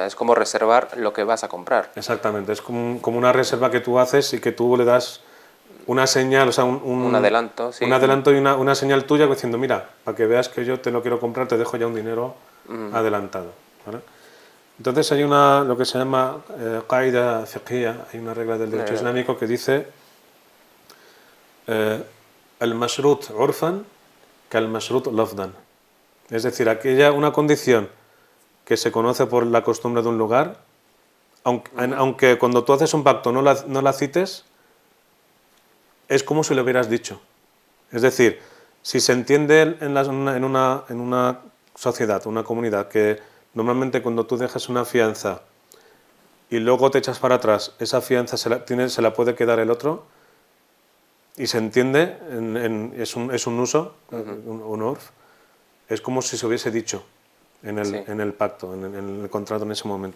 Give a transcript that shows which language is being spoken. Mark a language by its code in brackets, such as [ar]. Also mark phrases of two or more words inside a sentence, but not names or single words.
[es] Es como reservar lo que vas a comprar. Exactamente, es como una reserva que tú haces y que tú le das una señal, o sea, Un adelanto, sí. un adelanto y una señal tuya diciendo, mira, para que veas que yo te lo quiero comprar, te dejo ya un dinero adelantado. ¿Vale? Entonces hay lo que se llama [ar] قاعدة فقهية, [es] hay una regla del derecho islámico que dice [ar] المشروط عرفا كالمشروط لفظا. [es] Es decir, una condición que se conoce por la costumbre de un lugar, aunque cuando tú haces un pacto no la cites, es como si lo hubieras dicho. Es decir, si se entiende en una sociedad, una comunidad, que normalmente cuando tú dejas una fianza y luego te echas para atrás, esa fianza se la puede quedar el otro y se entiende, es un uso, un urf, es como si se hubiese dicho en el pacto, en el contrato en ese momento.